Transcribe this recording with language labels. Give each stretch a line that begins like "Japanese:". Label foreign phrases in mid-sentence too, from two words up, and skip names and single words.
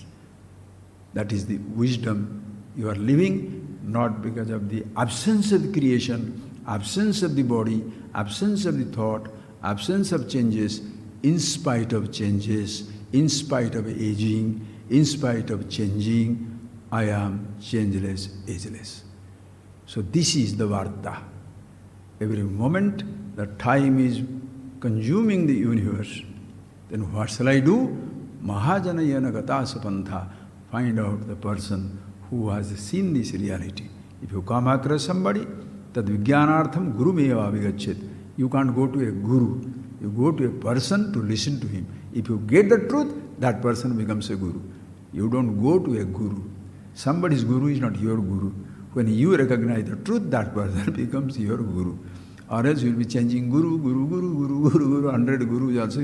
English: That is the wisdom you are living, not because of the absence of the creation, absence of the body, absence of the thought, absence of changes, in spite of changes, in spite of aging, in spite of changing, I am changeless, ageless. So this is the Varta. Every moment the time is consuming the universe. Then what shall I do?
Sanskrit: महाजनो येन गतः स पन्थाः.
English: Find out the person who has seen this reality. If you come across somebody,
Sanskrit: तद् विज्ञानार्थं गुरुम् एव अभिगच्छेत्.
English: You can't go to a guru. You go to a person to listen to him. If you get the truth, that person becomes a guru. You don't go to a guru. Somebody's guru is not your guru. When you recognize the truth, that person becomes your guru. Or else you will be changing guru, 100 gurus also.